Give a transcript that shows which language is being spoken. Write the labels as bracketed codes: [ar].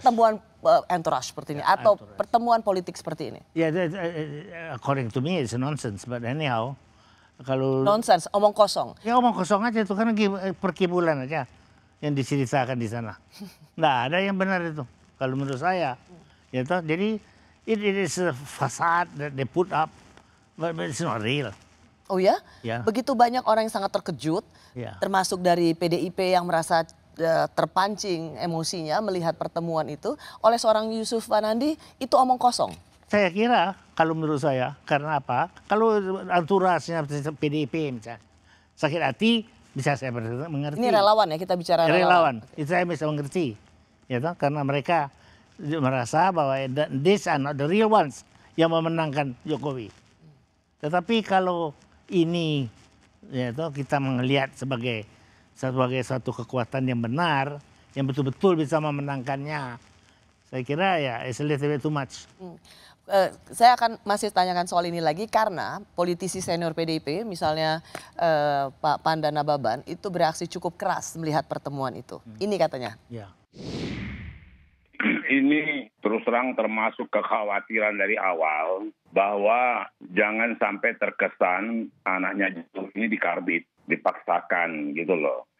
[id] pertemuan entourage seperti ini atau entourage. pertemuan politik seperti ini? [en] Yeah, according to me it's nonsense, but anyhow, [id] kalau Nonsense, omong kosong. ya omong kosong aja itu kan perkibulan aja yang diceritakan di sana. Nggak ada yang benar itu kalau menurut saya. Ya toh, jadi [en] it is a facade that they put up, but it's not real. [id] Oh ya? Ya. Begitu banyak orang yang sangat terkejut, Ya. termasuk dari PDIP yang merasa terpancing emosinya melihat pertemuan itu oleh seorang Yusuf Wanandi, itu omong kosong. Saya kira kalau menurut saya karena apa? Kalau anturasnya PDIP misalnya sakit hati bisa saya mengerti. Ini relawan ya, kita bicara relawan. Itu saya bisa mengerti. Ya toh, karena mereka merasa bahwa [en] these are not the real ones [id] yang memenangkan Jokowi. Tetapi kalau ini ya toh, kita melihat sebagai suatu kekuatan yang benar, yang betul-betul bisa memenangkannya. Saya kira ya [en] it's a little bit too much. [id] Saya akan masih tanyakan soal ini lagi karena politisi senior PDIP misalnya Pak Pandana Baban itu bereaksi cukup keras melihat pertemuan itu. Ini katanya. Ya. Ini terus terang termasuk kekhawatiran dari awal bahwa jangan sampai terkesan anaknya ini dikarbit, dipaksakan gitu loh.